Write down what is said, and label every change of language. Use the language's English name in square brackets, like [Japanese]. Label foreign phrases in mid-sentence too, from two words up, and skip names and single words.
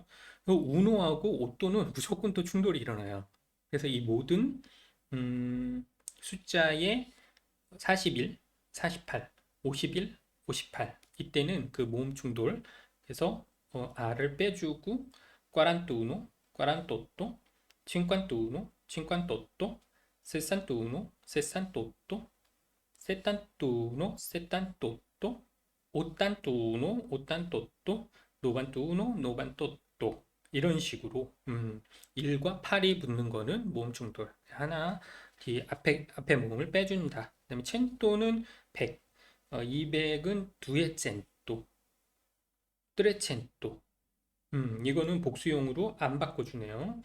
[Korean] 우노하고 오또는 무조건 또 충돌이 일어나요. 그래서 이 모든 숫자의 41, 48, 51, 58 이때는 그 모음 충돌 그래서 아를 빼주고 [Italian] quarantuno, quarantotto, cinquantuno, cinquantotto, sessantuno, sessantotto, settantuno, settantotto, ottantuno, ottantotto, novantuno, novantotto [Korean] 이런 식으로 1과 8이 붙는 거는 모음 충돌 하나 뒤에 앞에 모음을 빼준다. 그다음에 첸또는 100, 200은 [Italian] duecento, trecento [Korean] 이거는 복수용으로 안 바꿔주네요.